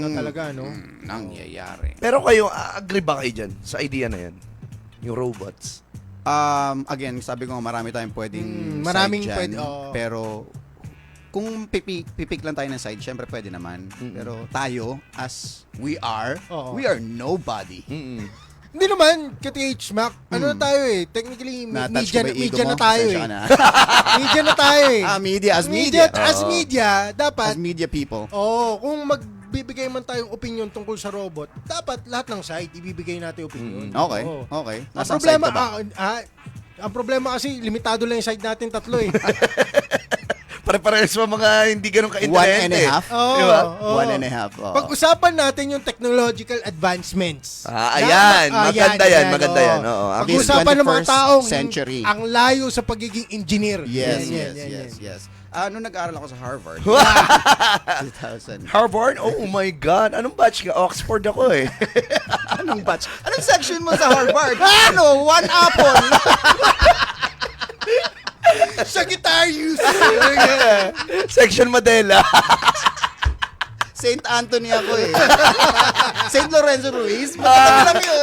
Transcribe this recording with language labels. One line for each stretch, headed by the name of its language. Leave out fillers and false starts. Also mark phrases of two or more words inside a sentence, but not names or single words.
Filipino: na talaga, no? nangyayari. Pero kayo, agree ba kayo dyan sa idea na yan? Yung robots. Again, sabi ko marami tayong pwedeng maraming side dyan, pwede, oo. pero kung pipik lang tayo ng side, syempre pwede naman. Pero tayo,
English: as we are nobody.
Filipino: Hindi naman, ka-TH Mac. Ano na tayo eh? Technically, Na-touch ko ba yung ego media mo? na tayo eh. Pasensya ka na. Media na tayo eh.
English: Media, as media. As media, dapat, As media people.
Filipino: kung magbibigay man tayong opinion tungkol sa robot, dapat lahat ng side, ibibigay natin opinion. Okay, Oo. okay. Ang Nasaan problema, side ka ba? ang problema kasi, limitado lang yung side natin tatlo eh. Pare-parehas mo mga hindi ganun ka-intelligent. 1.5? Diba? 1.5. oo. Pag-usapan natin yung
English: technological advancements.
Filipino: Ayan. Maganda yan. Maganda yan. Oo. Pag-usapan ng mga 21st taong century. ang layo sa pagiging engineer. Yes, Yan. yes. Nung nag-aaral ako sa Harvard, 2000.
English: Harvard? Oh my God.
Filipino: Anong batch ka? Oxford ako eh. Anong batch? Anong section mo sa Harvard? Ano?
English: One apple.
Filipino: Sagittarius! Section Madela. St. Anthony ako eh. St. Lorenzo Ruiz? Magkatabi lang yun.